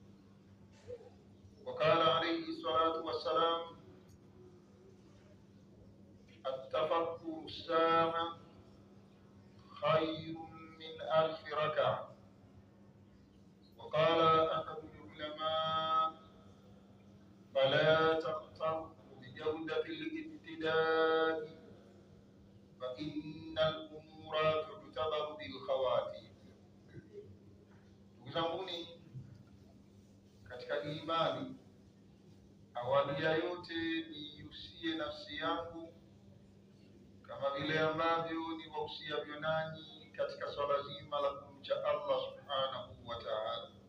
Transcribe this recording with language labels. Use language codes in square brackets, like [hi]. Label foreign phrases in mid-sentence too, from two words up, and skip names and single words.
[ar] وقال عليه الصلاة والسلام: التفكر الساعة خير من 1000 ركعة. وقال أحد العلماء: فلا تغتر بجودة الابتداء فإن الأمور تعتبر بالخواتيم. [sw] Tukizanguni katika imani, awali ya yote niusie nafsi yangu kama vile ambavyo niwausiavyo nanyi katika swala zima la kumcha Allah [ar] سبحانه وتعالى.